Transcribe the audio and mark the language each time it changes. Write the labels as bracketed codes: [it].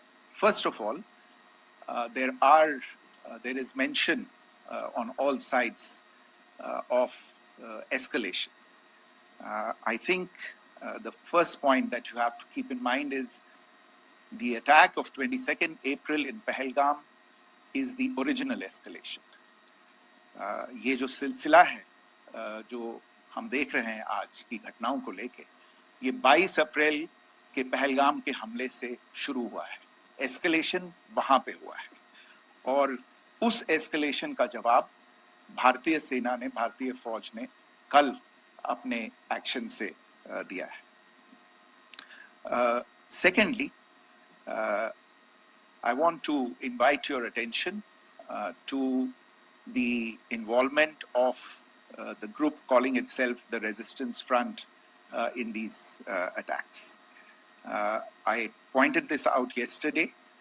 [en] First of all, there is mention on all sides of escalation. I think the first point that you have to keep in mind is the attack of 22nd April in Pahelgam is the original escalation. [hi] ये जो सिलसिला है जो हम देख रहे हैं आज की घटनाओं को लेके, ये 22 अप्रैल के पहलगाम के हमले से शुरू हुआ है। एस्केलेशन वहां पे हुआ है और उस एस्केलेशन का जवाब भारतीय सेना ने, भारतीय फौज ने कल अपने एक्शन से दिया है। [en] Secondly, I want to invite your attention to the involvement of the group calling itself the Resistance Front in these attacks. I pointed this out yesterday